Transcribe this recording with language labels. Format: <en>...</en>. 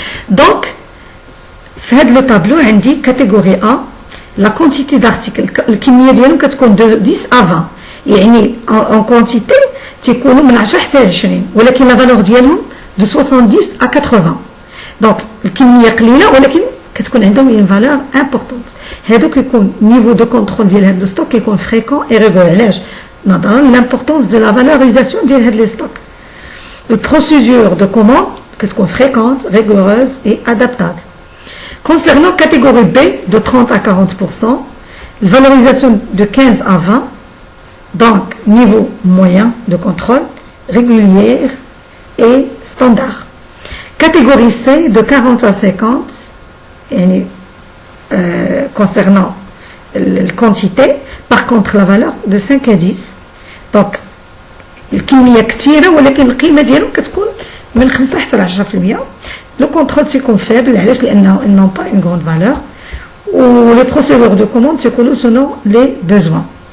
<fr>Donc في هذا لو طابلو عندي catégorie A la quantité d'articles الكمية ديالهم كتكون de 10 à 20 يعني en quantité تيكونوا من 10 حتى 20 ولكن لا فالور ديالهم de 70 à 80 دونك الكمية قليلة ولكن كتكون عندهم une valeur importante.</fr> <ar>هادو كيكون niveau de contrôle ديال هاد لو ستوك كيكون fréquent et régulier.</ar> <fr>علاش؟ نظرا l'importance de la valorisation ديال هاد لي ستوك. البروسيدور de commande كتكون fréquente, rigoureuse et adaptable. Concernant catégorie B de 30 à 40%, valorisation de 15 à 20, donc niveau moyen de contrôle, régulière et standard. Catégorie C de 40 à 50, et, concernant la quantité, par contre la valeur de 5 à 10.</fr> <ar>Donc, الكمية كثيرة ولكن القيمة ديالهم كتكون من 5 حتى ل 10%.</ar> <fr>Le contrôle تيكون faible علاش لأنه ils n'ont pas une grande valeur و les procédures de commande تيكونوا selon les besoins.</fr>